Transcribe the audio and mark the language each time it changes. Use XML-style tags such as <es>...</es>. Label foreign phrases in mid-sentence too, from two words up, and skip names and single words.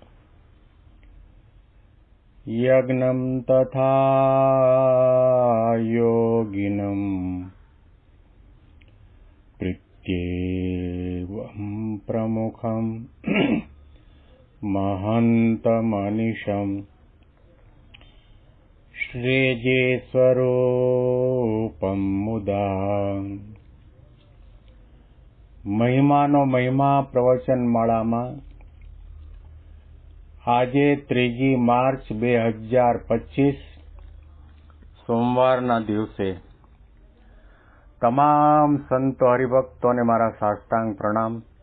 <sa>यज्ञं तथा योगिनं प्रीत्येवं प्रमुखं महन्तमनिशम् श्रीजेस्वरूपं मुदा</sa> <gu>મહિમાનો મહિમા પ્રવચન માળામાં આજે 3 માર્ચ 2025 સોમવારના દિવસે તમામ સંતો હરિભક્તોને મારા સાષ્ટાંગ પ્રણામ.</gu>